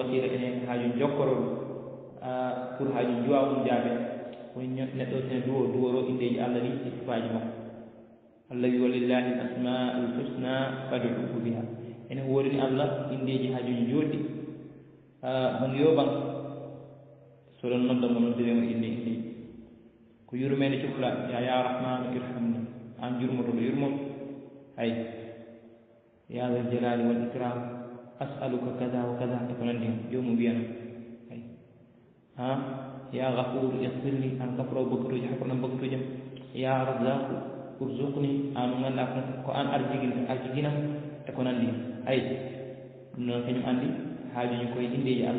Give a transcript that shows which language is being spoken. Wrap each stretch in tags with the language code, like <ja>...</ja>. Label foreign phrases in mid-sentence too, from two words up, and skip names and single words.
<ff>wasila ene haajuji jokkoroɗo pour haajuji duwaw mum jaabe woni neɗɗo sene duworo indeji Allah ɗi e sifaji makko Allah wi</ff> <ar>ولله الأسماء الحسنى فادعوه بها</ar> <ff>ene woodini Allah indeji haajuji joɗɗi bang yo bang soɗon noddamo noddiremo inde ko yurmede cukalaa</ff> <ar>يا رحمن ارحمني</ar> <ff>an jurmotoɗo yurmoto ay</ff> <ar>يا ذا الجلال والإكرام أسألك كذا وكذا</ar> <ff>e ko nanndi hen jomum wiyano ay</ff> <ar>يا غفور اغفر لي</ar> <ff>an kafro baktuji hakuna baktujam</ff> <ar>يا رزاق ارزقني</ar> <ff>an nganda ko an arjigina e ko nandi ay non kanyum andi haajuji koye indeji Allah</ff>